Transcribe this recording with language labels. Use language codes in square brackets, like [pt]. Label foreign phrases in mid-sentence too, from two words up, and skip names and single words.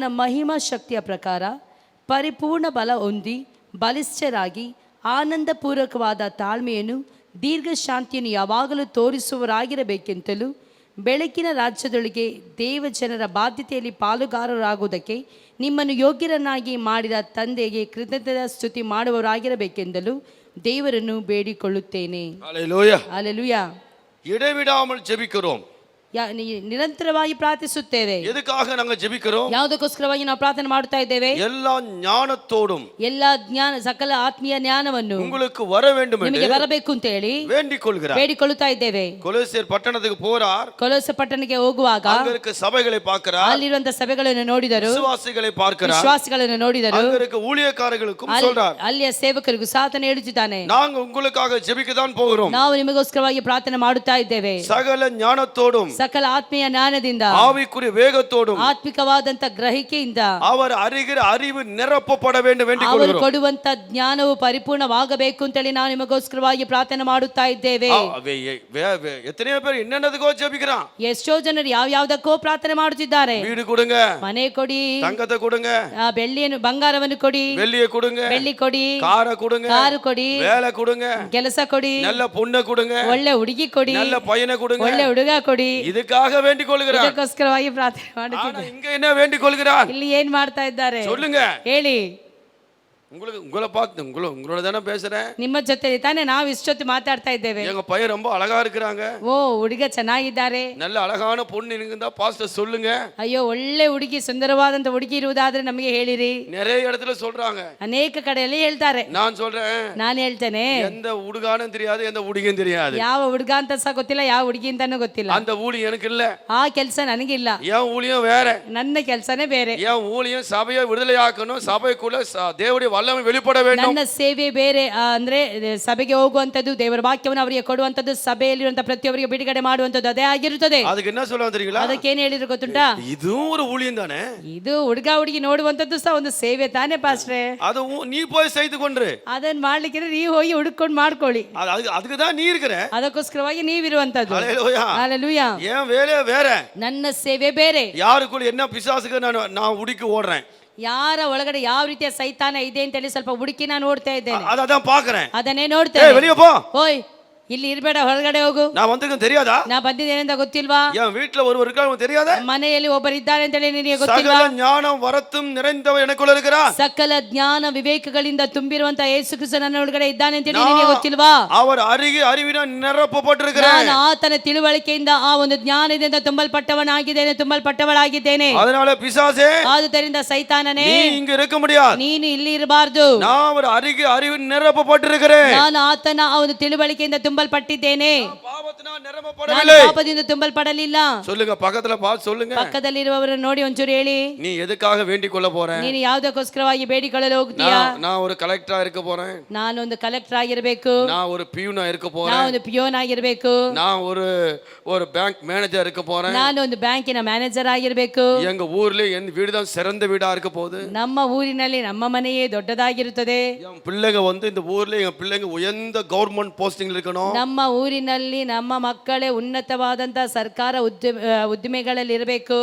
[kn] ಮಹಿಮಾ ಶಕ್ತಿಯ ಪ್ರಕಾರ ಪರಿಪೂರ್ಣ ಬಲ ಹೊಂದಿ ಬಲಿಷ್ಠರಾಗಿ ಆನಂದಪೂರ್ವಕವಾದ ತಾಳ್ಮೆಯನ್ನು ದೀರ್ಘ ಶಾಂತಿಯನ್ನು ಯಾವಾಗಲೂ ತೋರಿಸುವವರಾಗಿರಬೇಕೆಂತಲೂ ಬೆಳಕಿನ ರಾಜ್ಯದೊಳಗೆ ದೇವಜನರ ಬಾಧ್ಯತೆಯಲ್ಲಿ ಪಾಲುಗಾರರಾಗುವುದಕ್ಕೆ ನಿಮ್ಮನ್ನು ಯೋಗ್ಯರನ್ನಾಗಿ ಮಾಡಿದ ತಂದೆಗೆ ಕೃತಜ್ಞತಾ ಸ್ತುತಿ ಮಾಡುವವರಾಗಿರಬೇಕೆಂದಲೂ ದೇವರನ್ನು ಬೇಡಿಕೊಳ್ಳುತ್ತೇನೆ. [ta] அல்லேலூயா. அல்லேலೂಯಾ. இடைவிடாமல் ஜெபிக்கிறோம். [kn] ನಿರಂತರವಾಗಿ ಪ್ರಾರ್ಥಿಸುತ್ತೇವೆ. [ta] எதுக்காக நாங்க ஜெபிக்கிறோம்? [kn] ಯಾವುದಕ್ಕೋಸ್ಕರವಾಗಿ ನಾವು ಪ್ರಾರ್ಥನೆ ಮಾಡುತ್ತಾ ಇದ್ದೇವೆ? [ta] எல்லா ஞானத்தோடும் [kn] ಎಲ್ಲಾ ಜ್ಞಾನ ಸಕಲ ಆತ್ಮೀಯ ಜ್ಞಾನವನ್ನು [ta] உங்களுக்கு வர வேண்டும் என்று [kn] ನಿಮಗೆ ಬರಬೇಕು ಅಂತ ಹೇಳಿ [ta] வேண்டிக் கொள்கிறார். [kn] ಬೇಡಿಕೊಳ್ಳುತ್ತಾ ಇದ್ದೇವೆ. [ta] கொலோசியர் பட்டணத்துக்கு போறார். [kn] ಕೊಲೊಸ್ಸೆ ಪಟ್ಟಣಕ್ಕೆ ಹೋಗುವಾಗ [ta] அங்க இருக்க சபைகளை பார்க்கிறார். [kn] ಅಲ್ಲಿರುವಂತ ಸಭೆಗಳನ್ನು ನೋಡಿದರು, [ta] விசுவாசிகளை பார்க்கிறார். [kn] ವಿಶ್ವಾಸಿಗಳನ್ನು ನೋಡಿದರು, [ta] அங்க இருக்க ஊழியக்காரர்களுக்கும் சொல்றார், [kn] ಅಲ್ಲಿಯ ಸೇವಕರಿಗೂ ಸಾತನೆ ಹೇಳುತ್ತಿದ್ದಾನೆ, [ta] நாங்க உங்களுக்காக ஜெபிக்க தான் போகிறோம். [kn] ನಾವು ನಿಮಗೋಸ್ಕರವಾಗಿ ಪ್ರಾರ್ಥನೆ ಮಾಡುತ್ತಾ ಇದ್ದೇವೆ. [ta] சகல ஞானத்தோடும் [kn] ಸಕಲ ಆತ್ಮೀಯ ಜ್ಞಾನದಿಂದ [ta] ஆவிக்குரிய வேகத்தோடும் [kn] ಆತ್ಮಿಕವಾದಂತ ಗ್ರಹಿಕೆಯಿಂದ [ta] அவர் அறிகிற அறிவு நிரப்பப்பட வேண்டும் வேண்டிக் [kn] ಅವರು [ta] கொள்கிறோம். [kn] ಕೊಡುವಂತ ಜ್ಞಾನವು ಪರಿಪೂರ್ಣವಾಗಬೇಕು ಅಂತೇಳಿ ನಾವು ನಿಮಗೋಸ್ಕರವಾಗಿ ಪ್ರಾರ್ಥನೆ ಮಾಡುತ್ತಾ ಇದ್ದೇವೆ. [ta] எத்தனையோ பேர் என்னென்னதுக்கோ ஜெபிக்கிறான். [kn] ಎಷ್ಟೋ ಜನರು ಯಾವ್ಯಾವ್ದಕ್ಕೋ ಪ್ರಾರ್ಥನೆ ಮಾಡುತ್ತಿದ್ದಾರೆ. [ta] வீடு கொடுங்க, [kn] ಮನೆ ಕೊಡಿ, [ta] தங்கத்தை கொடுங்க, [kn] ಬೆಳ್ಳಿಯನ್ನು ಬಂಗಾರವನ್ನು ಕೊಡಿ, [ta] வெள்ளியை கொடுங்க, [kn] ಬೆಳ್ಳಿ ಕೊಡಿ, [ta] காரை கொடுங்க, [kn] ಕಾರು ಕೊಡಿ, [ta] வேலை கொடுங்க, [kn] ಕೆಲಸ ಕೊಡಿ, [ta] நல்ல பொண்ணை கொடுங்க, [kn] ಒಳ್ಳೆ ಹುಡುಗಿ ಕೊಡಿ, [ta] நல்ல பையனை கொடுங்க, [kn] ಒಳ್ಳೆ ಹುಡುಗ ಕೊಡಿ. [ta] இதுக்காக வேண்டிக் கொள்கிறார். [kn] ಇದಕ್ಕೋಸ್ಕರವಾಗಿ ಪ್ರಾರ್ಥನೆ ಮಾಡುತ್ತಿದ್ದಾರೆ. [ta] இங்க என்ன வேண்டிக் கொள்கிறார்? [kn] ಇಲ್ಲಿ ಏನ್ ಮಾಡ್ತಾ ಇದ್ದಾರೆ [ta] சொல்லுங்க, [kn] ಹೇಳಿ. [ta] உங்களை பார்த்து உங்களோட தானே பேசுறேன். [kn] ನಿಮ್ಮ ಜೊತೆ ತಾನೇ ನಾವು ಇಷ್ಟೊತ್ತು ಮಾತಾಡ್ತಾ ಇದ್ದೇವೆ. [ta] எங்க பையன் ரொம்ப அழகா இருக்கிறாங்க, [kn] ಓ ಹುಡುಗ ಚೆನ್ನಾಗಿದ್ದಾರೆ, [ta] நல்ல அழகான பொண்ணு இருந்தா பாஸ்டர் சொல்லுங்க. [kn] ಅಯ್ಯೋ ಒಳ್ಳೆ ಹುಡುಗಿ, ಸುಂದರವಾದಂತ ಹುಡುಗಿ ಇರುವುದಾದ್ರೆ ನಮಗೆ ಹೇಳಿರಿ. [ta] நிறைய இடத்துல சொல்றாங்க, [kn] ಅನೇಕ ಕಡೆಯಲ್ಲಿ ಹೇಳ್ತಾರೆ. [ta] நான் சொல்றேன், [kn] ನಾನು ಹೇಳ್ತೇನೆ, [ta] எந்த ಹುಡುಗಾனும் தெரியாது, எந்த ಹುಡುಗಿயும் தெரியாது. [kn] ಯಾವ ಹುಡುಗ ಅಂತ ಸಹ ಗೊತ್ತಿಲ್ಲ, ಯಾವ ಹುಡುಗಿ ಅಂತಾನು ಗೊತ್ತಿಲ್ಲ. [ta] அந்த ஊழியம் எனக்கு இல்ல, [kn] ಆ ಕೆಲಸ ನನಗಿಲ್ಲ. [ta] என் ஊழியம் வேற, [kn] ನನ್ನ ಕೆಲಸನೇ ಬೇರೆ. [ta] என் ஊழியம் சபையை விடுதலையாக்கணும், சபைக்குள்ள தேவனுடைய வல்லமை வெளிப்பட வேண்டும். [kn] ನನ್ನ ಸೇವೆ ಬೇರೆ, ಅಂದ್ರೆ ಸಭೆಗೆ ಹೋಗುವಂತದ್ದು, ದೇವರ ವಾಕ್ಯವನ್ನು ಅವರಿಗೆ ಕೊಡುವಂತದ್ದು, ಸಭೆಯಲ್ಲಿರುವಂತ ಪ್ರತಿಯೊಬ್ಬರಿಗೆ ಬಿಡುಗಡೆ ಮಾಡುವಂತದ್ದು ಅದೇ ಆಗಿರುತ್ತದೆ. [ta] அதுக்கு என்ன சொல்லுவாங்க தெரியுங்களா? [kn] ಅದಕ್ಕೇನು ಹೇಳಿದ್ರು ಗೊತ್ತುಂಟಾ? [ta] இதுவும் ஒரு ஊழியம் தானே, [kn] ಇದು ಹುಡುಗ ಹುಡುಗಿ ನೋಡುವಂತದ್ದು ಸಹ ಒಂದು ಸೇವೆ ತಾನೇ ಪಾಸ್ಟ್ರೆ. [ta] அது நீ போய் செய்து கொண்டு [kn] ಅದನ್ನ ಮಾಡ್ಲಿಕ್ಕೆ ನೀವು ಹೋಗಿ ಹುಡುಕೊಂಡು ಮಾಡ್ಕೊಳ್ಳಿ. [ta] அதுக்கு தான் நீ இருக்கிற, [kn] ಅದಕ್ಕೋಸ್ಕರವಾಗಿ ನೀವಿರುವಂತದ್ದು. [ta] ஹல்லேலூயா. ஹல்லேலூயா. என் வேலையே வேற, [kn] ನನ್ನ ಸೇವೆ ಬೇರೆ. [ta] யாருக்குள்ள என்ன பிசாசுக்கு நான் உடிக்கு ஓடுறேன், [kn] ಯಾರ ಒಳಗಡೆ ಯಾವ ರೀತಿಯ ಸೈತಾನ ಇದೆ ಅಂತ ಹೇಳಿ ಸ್ವಲ್ಪ ಹುಡುಕಿ ನಾನು ನೋಡ್ತಾ ಇದ್ದೇನೆ. [ta] அதான் பாக்குறேன். [kn] ಅದನ್ನೇ [ta] ஏய் [kn] ನೋಡ್ತೇನೆ. [ta] வெளிய போ. [kn] ಓಯ್ ಇಲ್ಲಿ ಇರ್ಬೇಡ, ಹೊರಗಡೆ ಹೋಗು. [ta] நான் வந்திருக்கேன் தெரியாதா? [kn] ನಾ ಬಂದಿದ್ದೇನೆಂತ ಗೊತ್ತಿಲ್ವಾ? [ta] என் வீட்டுல ஒருவர் இருக்காங்க தெரியாதா? [kn] ಮನೆಯಲ್ಲಿ ಒಬ್ಬರು ಇದ್ದಾರೆ ಅಂತ ಹೇಳಿ ನಿನಗೆ ಗೊತ್ತಿಲ್ವಾ? [ta] சகல ஞானம் வரத்தும் நிறைந்தவர் எனக்குள்ள இருக்கிறார். [kn] ಸಕಲ ಜ್ಞಾನ ವಿವೇಕಗಳಿಂದ ತುಂಬಿರುವಂತ ಯೇಸು ಕ್ರಿಸ್ತ ನನ್ನ ಒಳಗಡೆ ಇದ್ದಾನೆ ಅಂತ ಹೇಳಿ ನಿನಗೆ ಗೊತ್ತಿಲ್ವಾ? [ta] அவர் அறிவினால் நிரப்பப்பட்டிருக்கிறேன். [kn] ನಾನು ಆತನ ತಿಳುವಳಿಕೆಯಿಂದ ಆ ಒಂದು ಜ್ಞಾನದಿಂದ ತುಂಬಲ್ಪಟ್ಟವನಾಗಿದ್ದೇನೆ, ತುಂಬಲ್ಪಟ್ಟವಳಾಗಿದ್ದೇನೆ. [ta] அதனால பிசாசே [kn] ಆದುದರಿಂದ ಸೈತಾನನೇ, [ta] நீ இங்க இருக்க முடியாது. [kn] ನೀನು ಇಲ್ಲಿ ಇರಬಾರ್ದು. [ta] நான் ஒரு அறிவின் நிரப்பப்பட்டிருக்கிறேன். [kn] ನಾನು ಆತನ ಆ ಒಂದು ತಿಳುವಳಿಕೆಯಿಂದ ತುಂಬಲ್ಪಟ್ಟಿದ್ದೇನೆ. [ta] பாவத்தினால் [kn] ನಾನು [ta] நிரப்பப்படவில்லை. [kn] ಪಾಪದಿಂದ ತುಂಬಲ್ಪಡಲಿಲ್ಲ. [ta] சொல்லுங்க, பக்கத்துல பார்த்து சொல்லுங்க. [kn] ಪಕ್ಕದಲ್ಲಿರುವವರನ್ನು ನೋಡಿ ಒಂಚೂರು ಹೇಳಿ, [ta] நீ எதுக்காக வேண்டிக் கொள்ள போற? [kn] ನೀನು ಯಾವುದಕ್ಕೋಸ್ಕರವಾಗಿ ಬೇಡಿಕೊಳ್ಳಲು ಹೋಗ್ತೀಯಾ? [ta] நான் ஒரு கலெக்டரா இருக்க போறேன். [kn] ನಾನು ಒಂದು ಕಲೆಕ್ಟರ್ ಆಗಿರಬೇಕು. [ta] நான் ஒரு பியூனா இருக்க போறேன். [kn] ನಾನು ಒಂದು ಪಿಯೋನ್ ಆಗಿರಬೇಕು. [ta] நான் ஒரு பேங்க் மேனேஜர் இருக்க போறேன். [kn] ನಾನು ಒಂದು ಬ್ಯಾಂಕಿನ ಮ್ಯಾನೇಜರ್ ಆಗಿರಬೇಕು. [ta] எங்க ஊர்ல என் வீடு தான் சிறந்த வீடா இருக்க போகுது. [kn] ನಮ್ಮ ಊರಿನಲ್ಲಿ ನಮ್ಮ ಮನೆಯೇ ದೊಡ್ಡದಾಗಿರುತ್ತದೆ. [ta] என் பிள்ளைங்க இந்த ஊர்ல என் பிள்ளைங்க உயர்ந்த கவர்மெண்ட் போஸ்டிங் இருக்கணும். [kn] ನಮ್ಮ ಊರಿನಲ್ಲಿ ನಮ್ಮ ಮಕ್ಕಳೇ ಉನ್ನತವಾದಂತ ಸರ್ಕಾರ ಉದ್ದಿಮೆಗಳಲ್ಲಿ ಇರಬೇಕು.